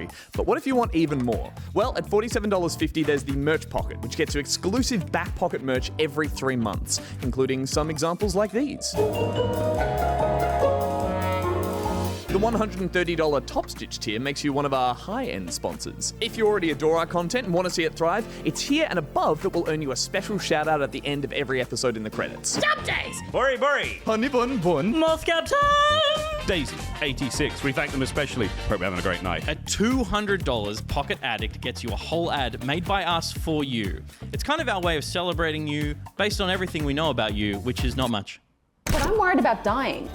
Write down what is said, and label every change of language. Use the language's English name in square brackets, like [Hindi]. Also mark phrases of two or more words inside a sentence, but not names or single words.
[English] But what if you want even more? Well, at $47.50, there's the Merch Pocket, which gets you exclusive Back Pocket merch every 3 months, including some examples like these. The $130 Top Stitch tier makes you one of our high-end sponsors. If you already adore our content and want to see it thrive, it's here and above that will earn you a special shout-out at the end of every episode in the credits. DumpDaze! Bori! Honey bun bun! Moscow time! Daisy, 86. We thank them especially. Hope you're having a great night. At $200, Pocket Addict gets you a whole ad made by us for you. It's kind of our way of celebrating you based on everything we know about you, which is not much. But I'm worried about dying.